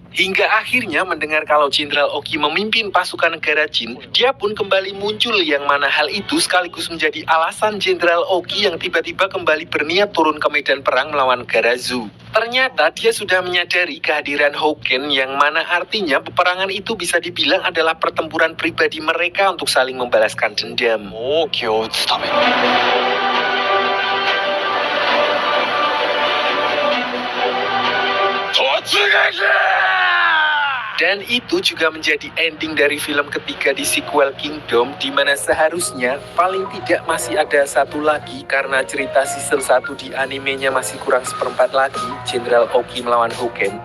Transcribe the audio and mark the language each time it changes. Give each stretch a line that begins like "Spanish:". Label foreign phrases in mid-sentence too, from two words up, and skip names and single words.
Indonesian: Hingga akhirnya mendengar kalau Jenderal Oki memimpin pasukan negara Jin, dia pun kembali muncul yang mana hal itu sekaligus menjadi alasan Jenderal Oki yang tiba-tiba kembali berniat turun ke medan perang melawan negara Zhou. Ternyata dia sudah menyadari kehadiran Houken yang mana artinya peperangan itu bisa dibilang adalah pertempuran pribadi mereka untuk saling membalaskan dendam.
Japanese: 王騎を討つために
Indonesian: Dan itu juga menjadi ending dari film ketiga di sequel Kingdom, di mana seharusnya paling tidak masih ada satu lagi karena cerita season 1 di animenya masih kurang seperempat lagi, Jenderal Oki melawan Houken.